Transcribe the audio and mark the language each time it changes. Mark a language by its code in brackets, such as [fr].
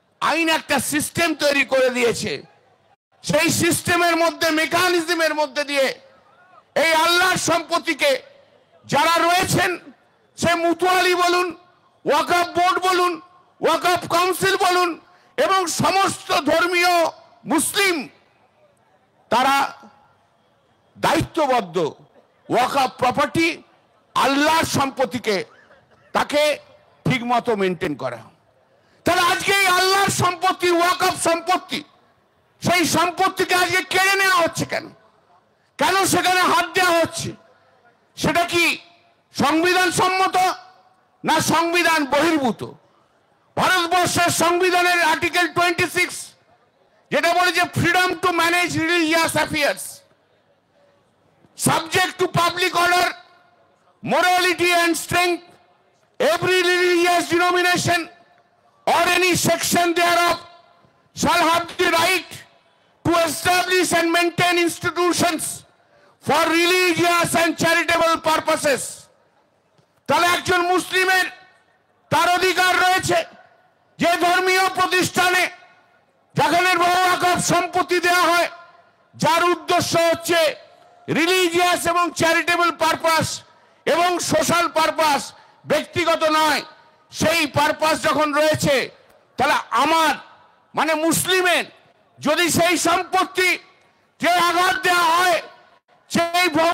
[bn] আইন একটা সিস্টেম তৈরি করে দিয়েছে, সেই সিস্টেমের মধ্যে, মেকানিজমের মধ্যে দিয়ে এই আল্লাহর সম্পত্তিকে যারা রয়েছেন, সে মুতুয়ালি বলুন, ওয়াকফ বোর্ড বলুন, ওয়াকফ কাউন্সিল বলুন, এবং সমস্ত ধর্মীয় মুসলিম, তারা দায়িত্ববদ্ধ ওয়াকফ প্রপার্টি, আল্লাহর সম্পত্তিকে তাকে ঠিক মতো মেনটেন করা। তাহলে আজকে এই আল্লাহর সম্পত্তি, ওয়াকফ সম্পত্তি, সেই সম্পত্তিকে আজকে কেড়ে নেওয়া হচ্ছে কেন? কেন সেখানে হাত দেওয়া হচ্ছে? সেটা কি সংবিধান সম্মত না সংবিধান বহির্ভূত? ভারতবর্ষের সংবিধানের আর্টিকেল 26 যেটা বলেছে [en] Freedom to manage religious affairs, subject to public order, morality and strength, every religious denomination or any section thereof shall have the right to establish and maintain institutions for religious and charitable purposes. [bn] তাহলে একজন মুসলিমের তার অধিকার রয়েছে যে ধর্মীয় প্রতিষ্ঠানে যেখানে ওয়াকফ সম্পত্তি দেওয়া হয়, যার উদ্দেশ্য হচ্ছে রিলিজিয়াস এবং চ্যারিটেবল পারপাস এবং সোশ্যাল পারপাস, ব্যক্তিগত নয়, সেই পারপাস যখন রয়েছে, তাহলে আমার মানে মুসলিমের যদি সেই সম্পত্তি যে আঘাত দেওয়া হয়, সেই